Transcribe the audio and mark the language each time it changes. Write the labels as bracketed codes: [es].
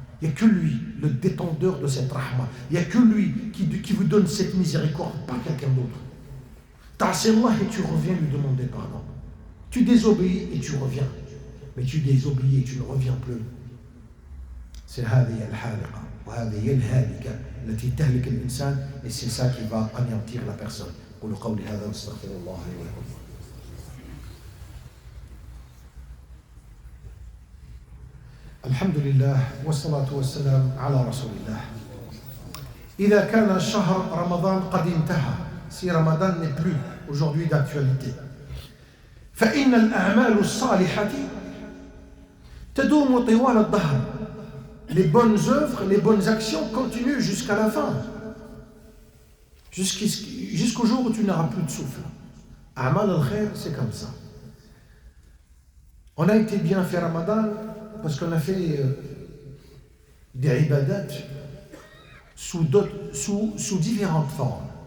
[fr] Il n'y a que lui, le détendeur de cette rahma. Il n'y a que lui qui vous donne cette miséricorde, pas quelqu'un d'autre. [ar] Ta'asi Allah [fr] et tu reviens lui demander pardon. Tu désobéis et tu reviens. Mais tu désobéis et tu ne reviens plus. C'est [ar] هذه الحالقة وهذه هي الهالكة التي تهلك الإنسان [fr] et c'est ça qui va anéantir la personne. [ar] قولوا قولي هذا واستغفر الله لي ولكم. الحمد لله والصلاة والسلام على رسول الله. إذا كان شهر رمضان قد انتهى, [fr] si Ramadan n'est plus aujourd'hui d'actualité, [ar] فإن الأعمال الصالحة تدوم طوال الدهر. [fr] Les bonnes œuvres, les bonnes actions continuent jusqu'à la fin. Jusqu'au jour où tu n'auras plus de souffle. [ar] Amal al-khair, [fr] c'est comme ça. On a été bien fait Ramadan parce qu'on a fait des ibadat sous différentes formes.